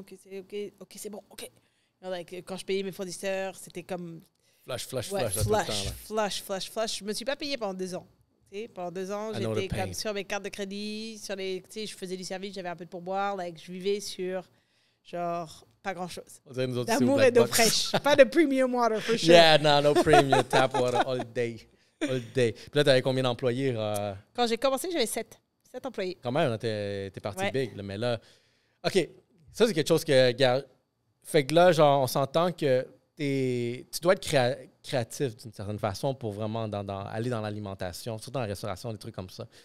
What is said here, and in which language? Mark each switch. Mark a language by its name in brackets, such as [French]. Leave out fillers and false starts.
[French] OK, c'est bon, OK. [English] You know, like, [French] quand je payais mes fournisseurs, c'était comme... Flush. Je me suis pas payée pendant 2 ans. T'sais, pendant 2 ans, j'étais comme sur mes cartes de crédit, je faisais du service, j'avais un peu de pourboire, like, je vivais sur, genre, pas grand-chose. D'amour et d'eau fraîche. Pas de premium water, [English] for sure. Yeah, no premium tap water all day. [French] Puis là, tu avais combien d'employés? Quand j'ai commencé, j'avais 7 employés. Quand même, t'es parti big. Là, mais là, OK, ça, c'est quelque chose que... Fait que là, genre, on s'entend que tu dois être créatif d'une certaine façon pour vraiment aller dans l'alimentation, surtout dans la restauration, des trucs comme ça.